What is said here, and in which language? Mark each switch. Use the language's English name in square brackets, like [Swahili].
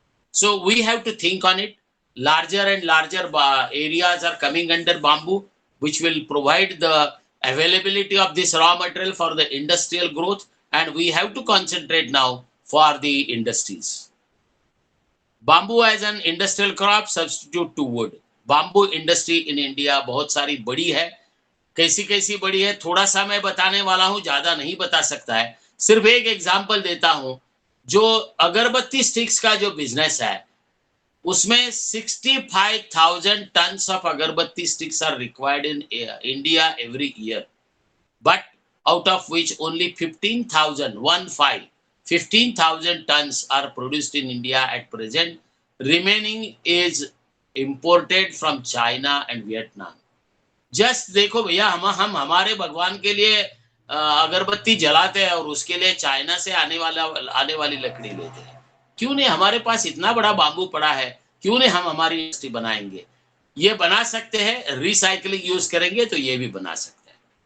[English] So we have to think on it. Larger and larger areas are coming under bamboo, which will provide the availability of this raw material for the industrial growth, and we have to concentrate now for the industries. Bamboo as an industrial crop substitute to wood. Bamboo industry in India [Hindi] बहुत सारी बड़ी है. कैसी बड़ी है थोड़ा सा मैं बताने वाला हूं, ज्यादा नहीं बता सकता है. सिर्फ एक एग्जांपल देता हूं. जो अगरबत्ती स्टिक्स का जो बिजनेस है, उसमें [English] 65,000 tons of agarbatti sticks are required in India every year, but out of which only 15,000 tons are produced in India at present. Remaining is imported from China and Vietnam. [Hindi] Just देखो भैया, हम हमारे भगवान के लिए अगरबत्ती जलाते हैं और उसके लिए चाइना से आने वाली लकड़ी लेते हैं. क्यों नहीं? हमारे पास इतना बड़ा बांबू पड़ा है, क्यों नहीं हम हमारी इंडस्ट्री बनाएंगे? ये बना सकते हैं, रिसाइकलिंग यूज करेंगे तो ये भी बना सकते हैं.